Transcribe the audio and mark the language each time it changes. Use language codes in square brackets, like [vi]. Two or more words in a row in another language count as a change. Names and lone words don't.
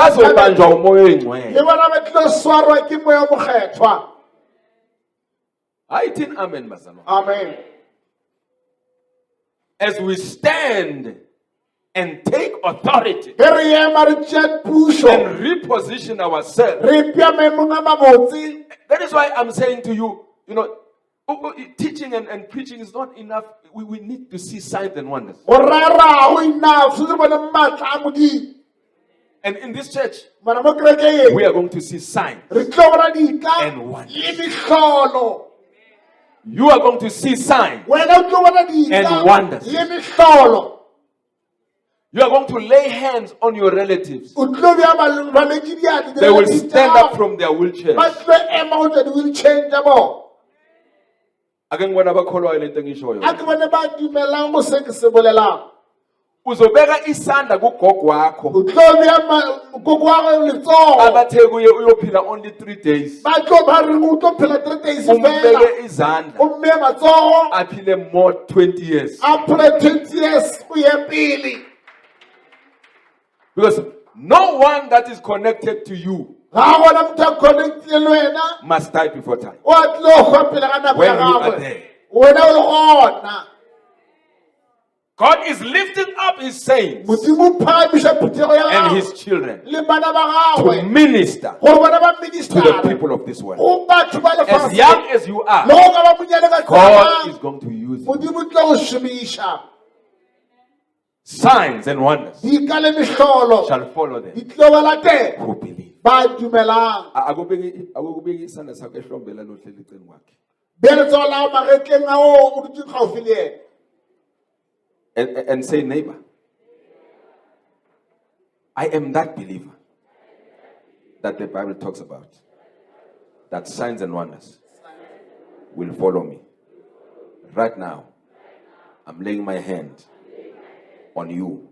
[zu] bazobanjwa umoya le oyingcwele. [nso] bona ba tlo swarwa ke moya mokgethwa. [zu] Hayi thini amen bazalwane. Amen. [en] As we stand and take authority [nso] Ge re ema re tšea pušo [en] and reposition ourselves. [nso] re pea maemong a mabotse. [en] That is why I'm saying to you, teaching and preaching is not enough. We need to see signs and wonders. [nso] Go rarago enough se re bone maatla a Modimo. [en] And in this church, [nso] Mara mo kerekeng [en] we are going to see signs. [nso] re tlo bona dika [en] And wonders. [nso] le mehlolo. [en] You are going to see signs. [nso] Wena o tlo bona dika [en] And wonders. [nso] le mehlolo. [en] You are going to lay hands on your relatives. [nso] O tlo bea balwetse diatla [en] They will stand up from their [nso] ba [en] wheelchairs. [nso] tlo ema go tswa di-wheelchair tša bona. [zu] Ake ngibona abakholwayo lento engishoyo. [nso] A ke bone ba dumelang go se ke se bolelang. [zu] Uzobeka isandla kugogo wakho. [nso] O tlo bea koko wa go letsogo. [zu] Abathe kuye uyophila [en] only 3 days. [nso] Ba tlo ba re o tlo phela 3 days fela. [zu] Umbeke izandla. [nso] O mme matsogo [en] Aphile more 20 years. [nso] a phele 20 years go ye pele. [en] Because no one that is connected to you [nso] Ga gona motho a connectile le wena [en] must die before time. [nso] o a tlo go pele ga nako [en] When [nso] ya [en] you are [nso] gagwe. [en] there. [nso] Wena o le gona. [en] God is lifting up his saints [nso] Modimo o phagamiša phutego ya [en] and [nso] gagwe [en] his children [nso] le bana ba [en] to [nso] gagwe [en] minister [nso] gore bona ba [en] to the [nso] ministara [en] people of this world. [nso] go batho ba [en] As [nso] lefatshe. [en] young as you [nso] Le [en] are, [nso] go ka ba monyane ka [en] God is [nso] tsamang [en] going to use you. [nso] Modimo o tlo go šomiša. [en] Signs and wonders [nso] Dika le mehlolo [en] shall follow them [nso] di tlo ba latela [en] who believe. [nso] ba dumelang. [zu] Akubeki isandla sakho ehlombela lo hleli eceleni kwakhe. [nso] Bea letsogo la gago magetleng a o dutse gaufi le ena. [en] And say, neighbor, I am that believer that the Bible talks about. That signs and wonders will follow me. Right now, I'm laying my hand on you.